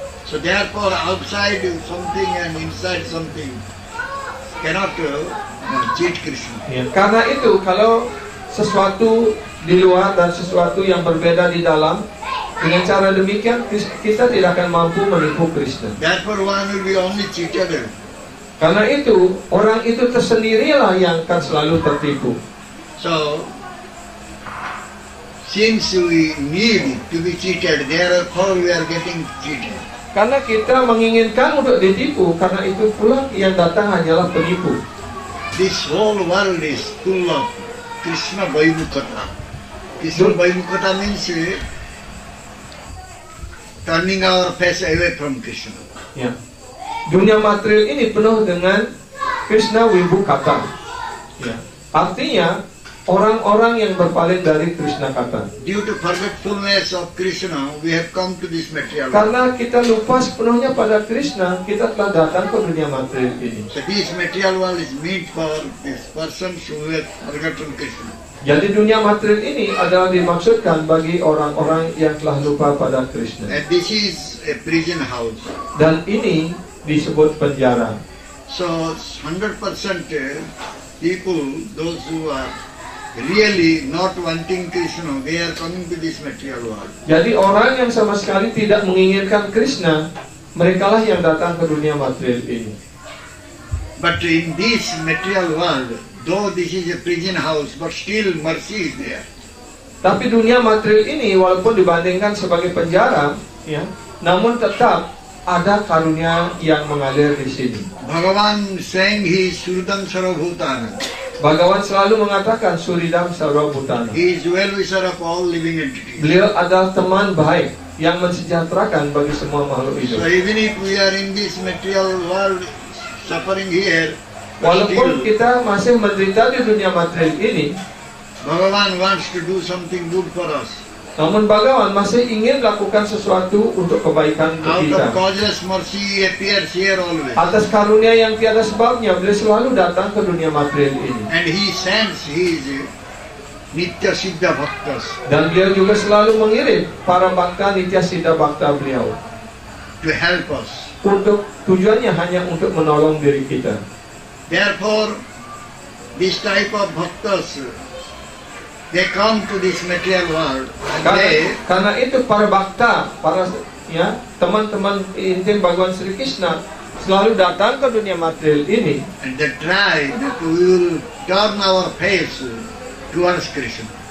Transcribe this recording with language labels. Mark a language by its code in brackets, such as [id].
[en] So therefore, outside something and inside something cannot cheat Krishna. [id] Ya, karena itu kalau sesuatu di luar dan sesuatu yang berbeda di dalam, dengan cara demikian kita tidak akan mampu menipu Krishna. [en] Therefore, one will be only cheated. [id] Karena itu orang itu tersendirilah yang akan selalu tertipu. [en] So, since we need to be cheated, therefore we are getting cheated. [id] Karena kita menginginkan untuk ditipu, karena itu pula yang datang hanyalah penipu. [en] This whole world is full of Krishna Vaimukata. Krishna Vaimukata means turning our face away from Krishna. [id] Ya. Dunia material ini penuh dengan Krishna Vibhukata. Ya. Artinya orang-orang yang berpaling dari Krishna kata. [en] Due to forgetfulness of Krishna, we have come to this material world. [id] Karena kita lupa sepenuhnya pada Krishna, kita telah datang ke dunia material ini. [en] So this material world is meant for these persons who have forgotten Krishna. [id] Jadi dunia material ini adalah dimaksudkan bagi orang-orang yang telah lupa pada Krishna. [en] And this is a prison house. [id] Dan ini disebut penjara. [en] So 100% people, those who are really not wanting Krishna, they are coming to this material world. [id] Jadi orang yang sama sekali tidak menginginkan Krishna, merekalah yang datang ke dunia material ini. [en] But in this material world, though this is a prison house, but still mercy is there. [id] Tapi dunia material ini walaupun dibandingkan sebagai penjara, ya, namun tetap ada karunia yang mengalir di sini. [en] Bhagavan saying he is Surdam Sarvabhutana. [id] Bhagawan selalu mengatakan Suridam Sarvabhutana. [en] He is well-wisher of all living entities. [id] Beliau adalah teman baik yang mensejahterakan bagi semua makhluk hidup. [en] So even if we are in this material world suffering here, [id] Walaupun kita masih menderita di dunia material ini, [en] Bhagavan wants to do something good for us. [id] namun Bhagawan masih ingin lakukan sesuatu untuk kebaikan untuk [en] Out [id] kita. [en] of causeless mercy, he appears here always. [id] Atas karunia yang tiada sebabnya, beliau selalu datang ke dunia material ini. [en] And he sends his Nitya Siddha Bhaktas [id] Dan beliau juga selalu mengirim para bakta nitya siddha bakta beliau. [en] to help us. [id] Untuk tujuannya hanya untuk menolong diri kita. [en] Therefore, this type of bhaktas, they come to this material world and [id] Karena itu para bakta, para teman-teman intim Bhagawan Sri Krishna selalu datang ke dunia material ini. [en] and they try that we will turn our face towards Krishna.